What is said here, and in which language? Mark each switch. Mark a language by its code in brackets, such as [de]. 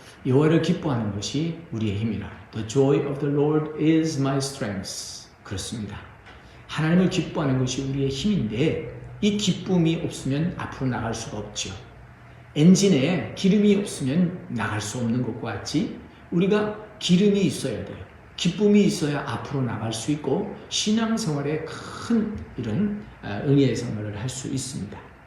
[ko] 여호와를 기뻐하는 것이 우리의 힘이라. [en] The joy of the Lord is my strength. [ko] 그렇습니다. 하나님을 기뻐하는 것이 우리의 힘인데, 이 기쁨이 없으면 앞으로 나갈 수가 없죠. 엔진에 기름이 없으면 나갈 수 없는 것과 같이 우리가 기름이 있어야 돼요. 기쁨이 있어야 앞으로 나갈 수 있고 신앙생활에 큰 이런 은혜의 생활을 할 수 있습니다.